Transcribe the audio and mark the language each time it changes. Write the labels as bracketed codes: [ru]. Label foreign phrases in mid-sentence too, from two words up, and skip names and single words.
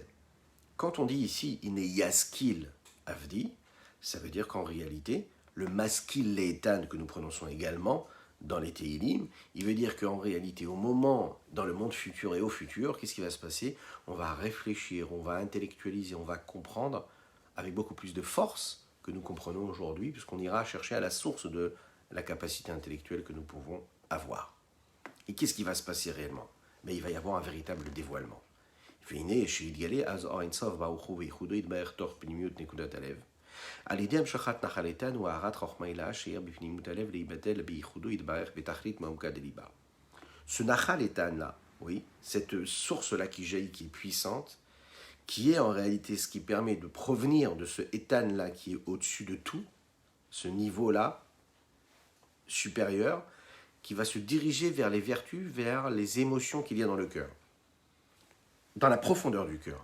[fr] Quand on dit ici « [he] הנה ישכיל עבדי [fr] », ça veut dire qu'en réalité, le [he] משכיל לאיתן [fr] que nous prononçons également dans les Teilim, il veut dire qu'en réalité, au moment, dans le monde futur et au futur, qu'est-ce qui va se passer? On va réfléchir, on va intellectualiser, on va comprendre avec beaucoup plus de force que nous comprenons aujourd'hui, puisqu'on ira chercher à la source de la capacité intellectuelle que nous pouvons avoir. Et qu'est-ce qui va se passer réellement? Mais il va y avoir un véritable dévoilement. [he] על ידי המשכת נחל איתן והארת חוכמה הילה שיהיה בפנימות הלב להיבדל בייחודו יתברך בתכלית מעומקה דליבה. [fr] Ce [he] נחל איתן [fr] là, oui, cette source là qui jaillit, qui est puissante, qui est en réalité ce qui permet de provenir de ce Etan là qui est au-dessus de tout, ce niveau là supérieur, qui va se diriger vers les vertus, vers les émotions qu'il y a dans le cœur, dans la profondeur du cœur.